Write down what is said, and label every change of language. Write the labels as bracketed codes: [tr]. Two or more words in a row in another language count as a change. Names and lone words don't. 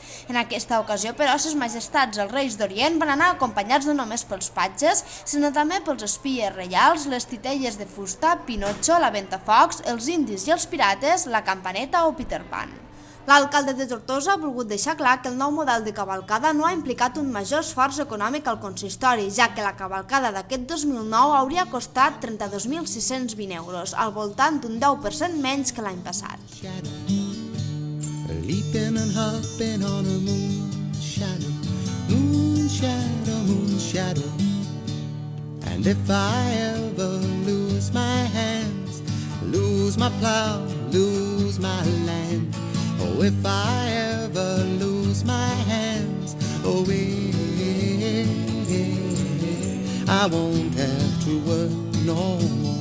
[ca] En aquesta ocasió, però, ses majestats els Reis d'Orient van anar acompanyats no només pels patges, sinó també pels espies reials, les titelles de fusta, Pinotxo, la Ventafocs, els indis i els pirates, la campaneta o Peter Pan. L'alcalde de Tortosa ha volgut deixar clar que el nou model de cavalcada no ha implicat un major esforç econòmic al consistori, ja que la cavalcada d'aquest 2009 hauria costat 32.620 euros, al voltant d'un 10% menys que l'any passat. [en] Leaping and hopping on a moon shadow, moon shadow, moon shadow. And if I ever lose my hands, lose my plow, lose my land, oh, if I ever lose my hands, oh, I won't have to work no more.